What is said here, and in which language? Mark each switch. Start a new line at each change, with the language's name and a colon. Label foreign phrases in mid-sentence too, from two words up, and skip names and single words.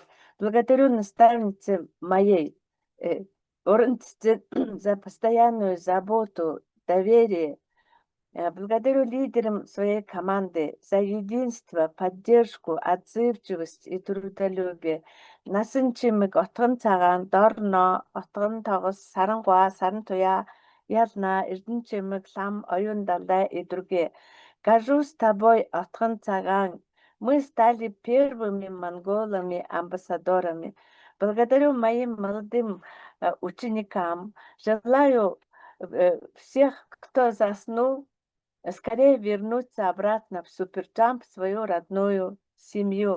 Russian: Благодарю наставнице моей Орнсте за постоянную заботу, доверие. Благодарю лидерам своей команды за единство, поддержку, отзывчивость и трудолюбие. Насан чимэг отгон цагаан дорно, отгон тогос сарангуа, сарантуя, ялна, эрдэн чимэг лам, оюун далай и другие. Горжусь с тобой, отгон цагаан. Мы стали первыми монголами-амбассадорами. Благодарю моим молодым ученикам. Желаю всех, кто заснул, скорее вернуться обратно в Суперджамп, в свою родную семью.